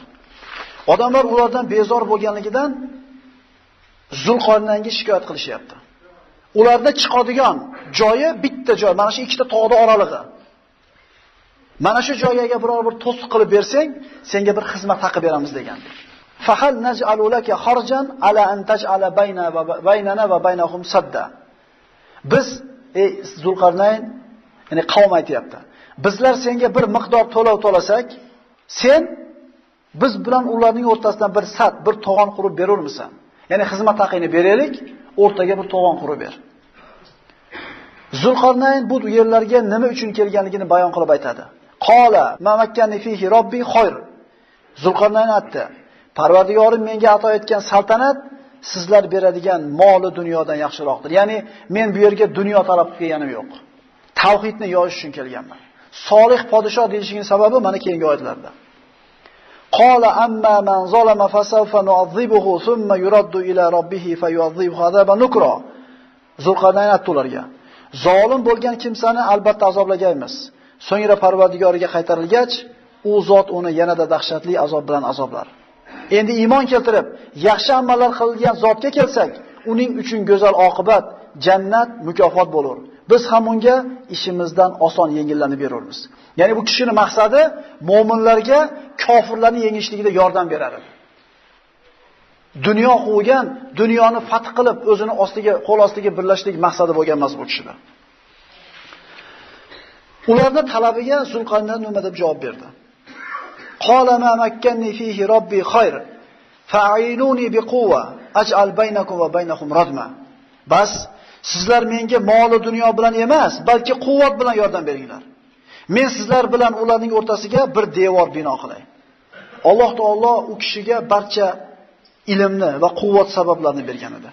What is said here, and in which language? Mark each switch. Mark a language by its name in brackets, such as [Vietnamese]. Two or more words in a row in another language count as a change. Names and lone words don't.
[Uzbek] Odamlar ulardan bezor bo'lganligidan Zulqarnaynga shikoyat qilishyapti. Ularda chiqadigan joyi bitta joy, mana shu ikkita tog'ning oralig'i. Mana shu joyga biror bir to'siq qilib bersang, senga bir xizmat haqi beramiz degandik. [Arabic] فهل نجعل لك خرجا على أن تجعل بيننا وبينهم سدا. [Uzbek] Biz ey Zulqarnayn, ya'ni qavm aytayapti. Bizlar senga bir miqdor to'lov to'lasak, sen biz bilan ularning o'rtasidan bir sad, bir to'g'on qurib berurmisan? Ya'ni xizmat haqini beraylik, o'rtaga bir to'g'on qurib ber. Zulqarnayn bu yerlarga nima uchun kelganligini bayon qilib aytadi. [Arabic] قال ما مكني فيه ربي خير. [Uzbek] Zulqarnayn aytdi: Parvardigorim menga ato etgan saltanat sizlar beradigan moli dunyodan yaxshiroqdir. Ya'ni men bu yerga dunyo talab qilganim yo'q. Tavhidni yoyish uchun kelganman. Solih podshoh deyishning sababi mana keyingi oyatlarda. [Arabic] قال أما من ظلم فسوف نعذبه ثم يرد إلى ربه فيعذبه عذابا نكرا. [Uzbek] Zulqarnayn aytdi ularga: Zolim bo'lgan kimsani albatta azoblaymiz. So'ngra Parvardigoriga qaytarilgach, u zot uni yanada dahshatli azob bilan azoblar. Endi iymon keltirib, yaxshi amallar qilgan zotga kelsak, uning uchun go'zal oqibat, jannat, mukofot bo'lar. Biz ham unga ishimizdan oson yengillanib beramiz. Ya'ni bu kishining maqsadi mu'minlarga kofirlarni yengishligida yordam berar edi. Dunyo quvgan, dunyoni fath qilib, o'zini ostiga, qo'l ostiga birlashlik maqsadi bo'lgan emas bu kishida. Ularning talabiga Zulqarnayn nima deb javob berdi? [Arabic] قال ما مكني فيه ربي خير فأعينوني بقوة أجعل بينكم وبينهم ردما. [Uzbek] Bas sizlar menga mol dunyo bilan emas, balki quvvat bilan yordam beringlar. Men sizlar bilan ularning o'rtasiga bir devor bino qilay. Alloh taolo u kishiga barcha ilmni va quvvat sabablarini bergan edi.